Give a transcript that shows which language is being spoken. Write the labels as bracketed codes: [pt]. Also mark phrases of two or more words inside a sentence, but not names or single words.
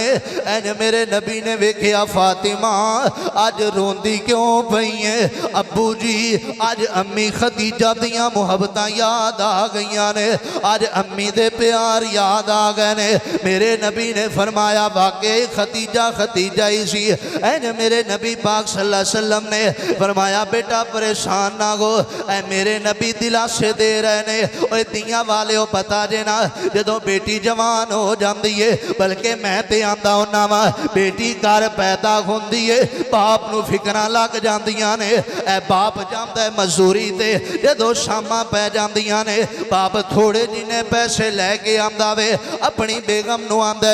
[pa] انج میرے نبی نے ویکھیا فاطمہ اج روندی کیوں پئی ہے ابو جی اج امی خدیجہ دیاں محبتاں یاد آ گئیاں نے اج امی دے پیار یاد آ گئے نے میرے نبی نے فرمایا واقعی خدیجہ خدیجہ ہی سی انج میرے نبی پاک [ar] صلى الله عليه وسلم [pa] نے فرمایا بیٹا پریشان نہ ہو اے میرے نبی دلاسے دے رہے نے اوئے دیاں والے او پتا جے نہ جدوں بیٹی جوان ہو جاتی ہے بلکہ میں تے آندا ہناں واں بیٹی گھر پیدا ہوندی ہے باپ نوں فکراں لگ جاندیاں نے اے باپ جاندا ہے مزدوری تے جدوں شاماں پے جاندیاں نے باپ تھوڑے جنے پیسے لے کے آندا وے اپنی بیگم نوں آندا